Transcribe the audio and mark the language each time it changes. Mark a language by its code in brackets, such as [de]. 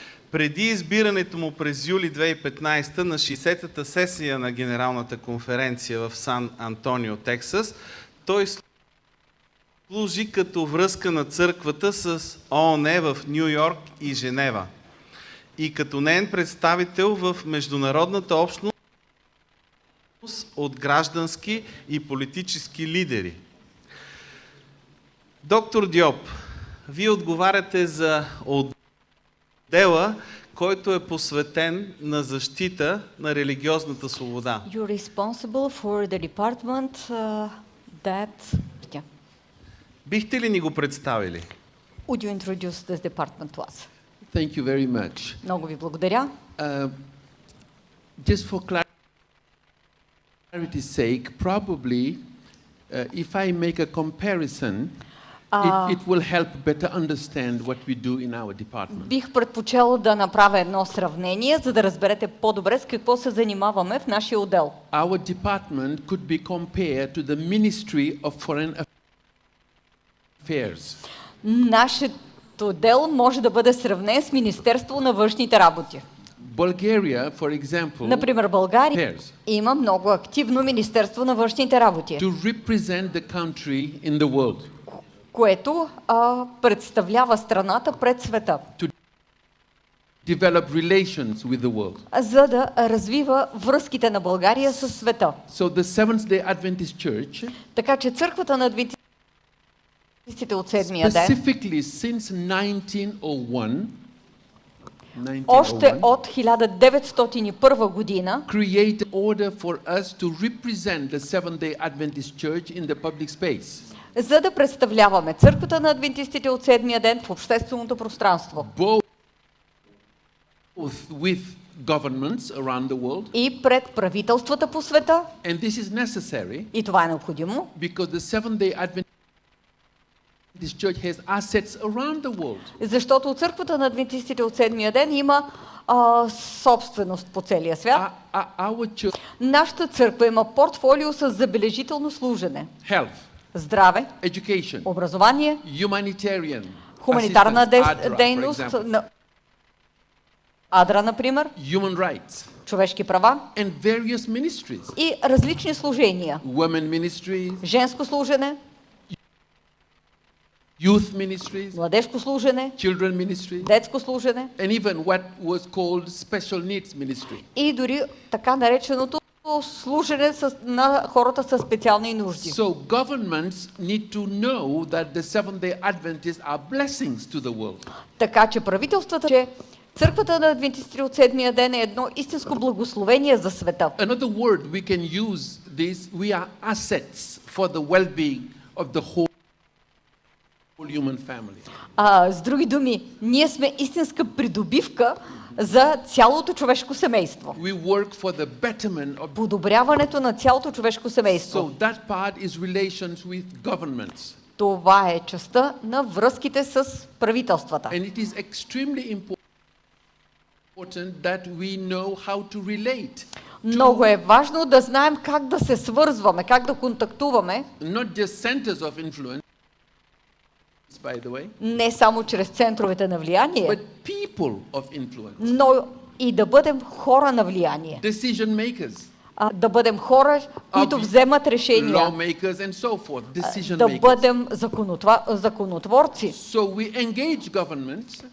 [bg] Преди избирането му през юли 2015 на 60-та сесия на Генералната конференция в Сан Антонио, Тексас, той служи като връзка на църквата с ООН в Ню Йорк и Женева и като неин представител в международната общност от граждански и политически лидери. Доктор Диоп, вие отговаряте за отдела, който е посветен на защита на религиозната свобода. [en] You're responsible for the department that... Yeah. [bg] Бихте ли ни го представили? [en] Would you introduce this department to us? Thank you very much. [bg] Много ви благодаря. [en] Just for clarity's sake, probably if I make a comparison, it will help better understand what we do in our department. [bg] Бих предпочел да направя едно сравнение, за да разберете по-добре с какво се занимаваме в нашия отдел. [en] Our department could be compared to the Ministry of Foreign Affairs. [bg] Нашият отдел може да бъде сравнен с Министерство на външните работи. [en] Bulgaria, for example, [bg] Например, България има много активно Министерство на външните работи, [en] to represent the country in the world, [bg] което представлява страната пред света, [en] to develop relations with the world. [bg] за да развива връзките на България със света. [en] So the Seventh-day Adventist Church, [bg] Така че църквата на адвентистите от Седмия ден, [en] specifically since 1901, [bg] още от 1901 година, [en] create order for us to represent the Seventh-day Adventist Church in the public space. [bg] За да представляваме църквата на адвентистите от Седмия ден в общественото пространство. [en] Both with governments around the world. [bg] И пред правителствата по света. [en] And this is necessary. [bg] И това е необходимо. [en] Because the Seventh-day Adventist Church has assets around the world. [bg] Защото църквата на адвентистите от Седмия ден има собственост по целия свят. Нашата църква има портфолио с забележително служене. [en] Health. [bg] Здраве, [en] education, [bg] образование, [en] humanitarian, [bg] хуманитарна дейност, Адра, например, [en] human rights, [bg] човешки права [en] and various ministries. [bg] И различни служения. [en] Women ministries, [bg] женско служене, [en] youth ministries, [bg] младежко служене, [en] children ministries, [bg] детско служене, [en] and even what was called special needs ministry. [bg] И дори така нареченото служене на хората с специални нужди. [en] So governments need to know that the Seventh-day Adventists are blessings to the world. [bg] Така че правителствата, че църквата на адвентистите от Седмия ден е едно истинско благословение за света. [en] Another word we can use this, we are assets for the well-being of the whole human family. [bg] С други думи, ние сме истинска придобивка за цялото човешко семейство. [en] We work for the betterment of [bg] подобряването на цялото човешко семейство. [en] So that part is relations with governments. [bg] Това е частта на връзките с правителствата. [en] And it is extremely important that we know how to relate. [bg] Много е важно да знаем как да се свързваме, как да контактуваме. [en] Not just centers of influence, by the way, [bg] не само чрез центровете на влияние, [en] but people of influence. [bg] Но и да бъдем хора на влияние. [en] Decision makers. [bg] Да бъдем хора, които вземат решения. [en] Lawmakers and so forth. Decision [bg] да [en] makers. [bg] бъдем законотворци. [en] So we engage governments.